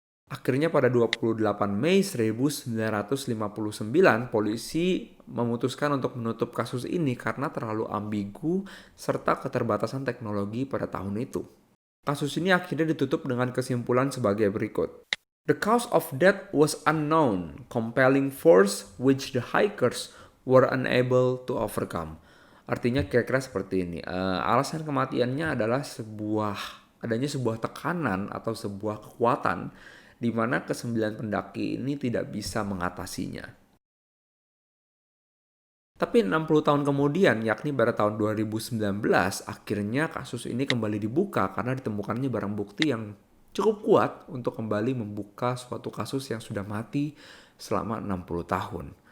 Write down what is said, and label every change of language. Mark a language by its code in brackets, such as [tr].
[id] Akhirnya pada 28 Mei 1959, polisi memutuskan untuk menutup kasus ini karena terlalu ambigu serta keterbatasan teknologi pada tahun itu. Kasus ini akhirnya ditutup dengan kesimpulan sebagai berikut. [en] The cause of death was unknown, compelling force which the hikers were unable to overcome. [id] Artinya kira-kira seperti ini. Alasan kematiannya adalah adanya sebuah tekanan atau sebuah kekuatan di mana kesembilan pendaki ini tidak bisa mengatasinya. Tapi 60 tahun kemudian, yakni pada tahun 2019, akhirnya kasus ini kembali dibuka karena ditemukannya barang bukti yang cukup kuat untuk kembali membuka suatu kasus yang sudah mati selama 60 tahun.